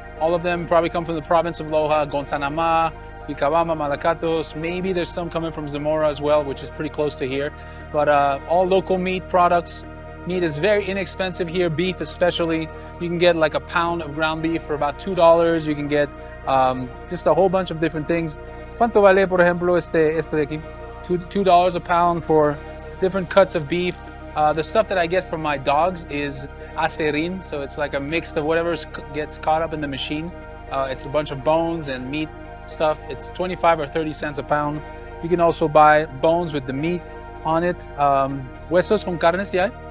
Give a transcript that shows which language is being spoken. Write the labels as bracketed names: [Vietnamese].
[English] All of them probably come from the province of Loja, Gonzanama, Vilcabamba, Malacatos. Maybe there's some coming from Zamora as well, which is pretty close to here. But all local meat products. Meat is very inexpensive here, beef especially. You can get like a pound of ground beef for about $2. You can get just a whole bunch of different things. [Spanish] ¿Cuánto vale, por ejemplo, este de aquí? [English] $2 a pound for different cuts of beef. The stuff that I get from my dogs is acerin, so it's like a mix of whatever gets caught up in the machine. It's a bunch of bones and meat stuff. It's 25 or 30 cents a pound. You can also buy bones with the meat on it. [Spanish] Huesos con carnes, [English] yeah.